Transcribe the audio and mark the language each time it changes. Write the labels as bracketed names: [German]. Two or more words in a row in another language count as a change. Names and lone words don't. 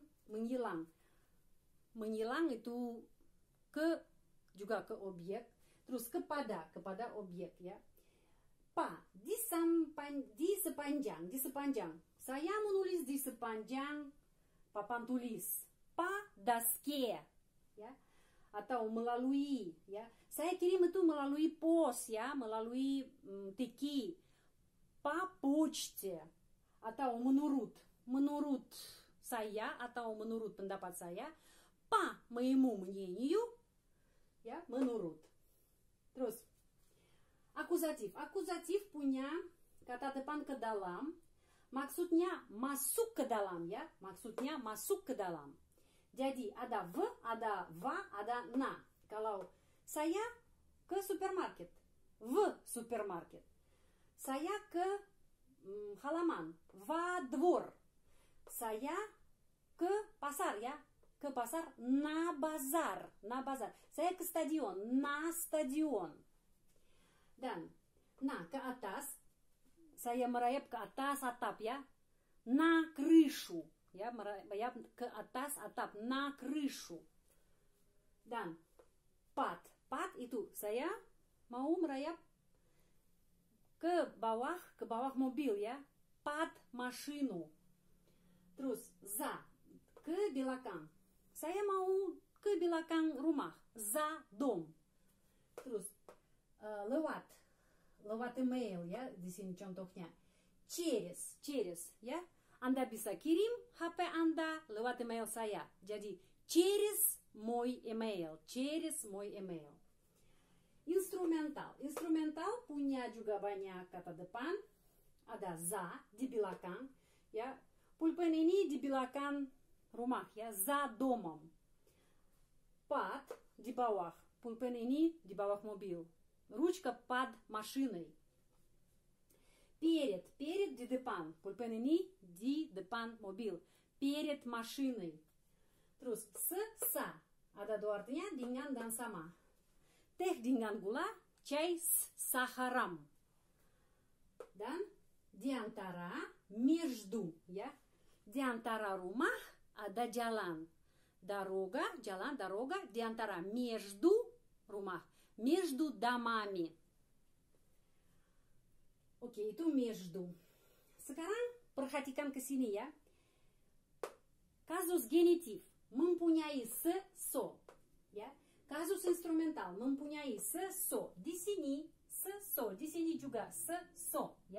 [Indonesian] Menyilang itu juga ke objek. Terus kepada objek, ya. Di sepanjang. Saya menulis di sepanjang papan tulis. [Russian] По доске, [Indonesian] ya. Atau melalui, ya. Saya kirim itu melalui pos, ya, melalui tiki. [Russian] По почте. [Indonesian] Atau menurut saya atau menurut pendapat saya, [Russian] по моему мнению, [Indonesian] ya, menurut. Terus akuzatif punya kata depan ke dalam, maksudnya masuk ke dalam ya, maksudnya masuk ke dalam. Jadi ada v, ada va, ada na. Kalau saya ke supermarket, [Russian] в супермаркет. [Indonesian] Saya ke halaman, [Russian] во двор. [Indonesian] Saya ke pasar ya, ke pasar, [Russian] на базар, на базар. [Indonesian] Saya ke stadion, [Russian] на стадион. [Indonesian] Dan na ke atas, saya merayap ke atas atap ya, [Russian] на крышу, [Indonesian] ya, merayap ke atas atap, [Russian] на крышу. [Indonesian] Dan pad itu saya mau merayap ke bawah mobil ya, [Russian] под машину. [Indonesian] Terus za, ke belakang. Saya mau ke belakang rumah, [Russian] за дом. [Indonesian] Terus lewat email ya, di sini contohnya. [Russian] Через ya. [Indonesian] Anda bisa kirim HP Anda lewat email saya. [Russian] Jadi через мой email, через мой email. [Indonesian] Instrumental punya juga banyak kata depan. Ada za di belakang ya. Pulpen ini di belakang rumah ya, [Russian] за домом. [Indonesian] Под di bawah. Pulpen ini di bawah mobil. [Russian] Ручка под машиной. Перед [Indonesian] di depan. Pulpen ini di depan mobil. [Russian] Перед машиной. [Indonesian] Terus sa ada dua artinya, dengan dan sama. Teh dengan gula, [Russian] чай с сахаром. [Indonesian] Dan di antara, между ya. Di antara rumah ada jalan. Jalan, дорога, di antara, [Russian] между rumah. Между домами. [Indonesian] Oke, itu между. Sekarang perhatikan ke sini ya. Kasus genitif mempunyai se-so. Ya. Kasus instrumental mempunyai se-so. Di sini se-so, di sini juga se-so ya.